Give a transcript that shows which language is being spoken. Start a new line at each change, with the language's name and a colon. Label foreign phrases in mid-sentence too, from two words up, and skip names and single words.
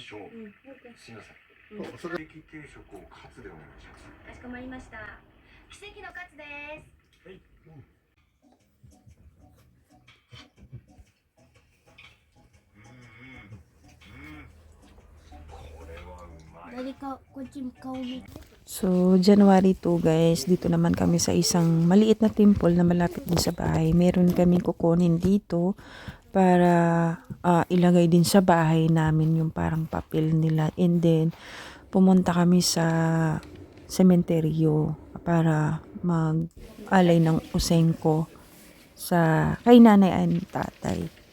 Japanese: すみません。それケーキ定食をカツでお願いします。かしこまりました。奇跡のカツです。はい。これはうまい。 Dari kau mi.
Filipino: So, January 2 guys, dito naman kami sa isang maliit na temple na malapit din sa bahay. Meron kaming kukunin dito para ilagay din sa bahay namin yung parang papel nila.
English: And then,
Filipino: pumunta kami sa sementeryo para mag-alay ng usengko sa kay nanay at tatay.